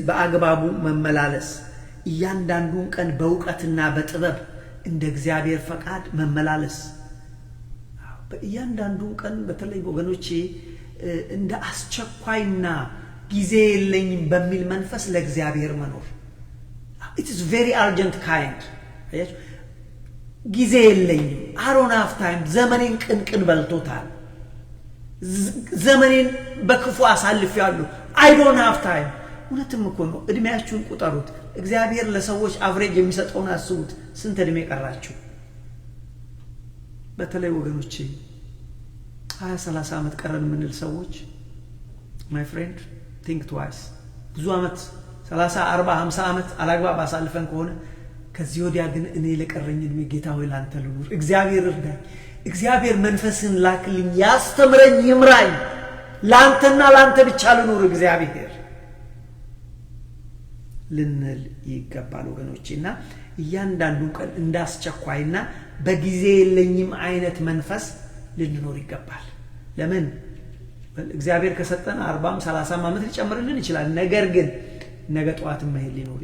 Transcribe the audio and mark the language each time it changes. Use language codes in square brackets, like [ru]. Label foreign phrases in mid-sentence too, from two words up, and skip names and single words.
[am] በአግባቡ መመላለስ እያንዳንዱን ቀን በእውቀትና በጥበብ እንደ እግዚአብሔር ፈቃድ መመላለስ በእያንዳንዱን ቀን በተለይ ወገኖቼ እንደ አስቸኳይና ጊዜ የለኝም በሚል መንፈስ ለእግዚአብሔር መኖር [en] it is very urgent kind [am] አያችሁ ጊዜ የለኝም [en] I don't have time [am] ዘመኔን ቅንቅን በልቶታል ዘመኔን በክፉ አሳልፌያለሁ [en] I don't have time [am] እውነትም እኮ ነው እድሜያችሁን ቁጠሩት እግዚአብሔር ለሰዎች አቨሬጅ የሚሰጠውን አስቡት ስንት እድሜ ቀራችሁ በተለይ ወገኖቼ 20-30 ዓመት ቀረን ምንል ሰዎች [en] my friend think twice [am] ብዙ ዓመት 30 40 50 ዓመት አላግባብ አሳልፈን ከሆነ ከዚህ ወዲያ ግን እኔ ለቀረኝ እድሜ ጌታ ሆይ ላንተ ልኑር እግዚአብሔር እርዳኝ እግዚአብሔር መንፈስን ላክልኝ ያስተምረኝ ይምራኝ ላንተና ላንተ ብቻ ልኑር እግዚአብሔር ልንል ይገባል ወገኖቼና እያንዳንዱ ቀን እንዳስቸኳይና በጊዜ የለኝም አይነት መንፈስ ልንኖር ይገባል ለምን እግዚአብሔር ከሰጠን 40 30 ዓመት ሊጨምርልን ይችላል ነገር ግን ነገ ጧት መሄድ ሊኖር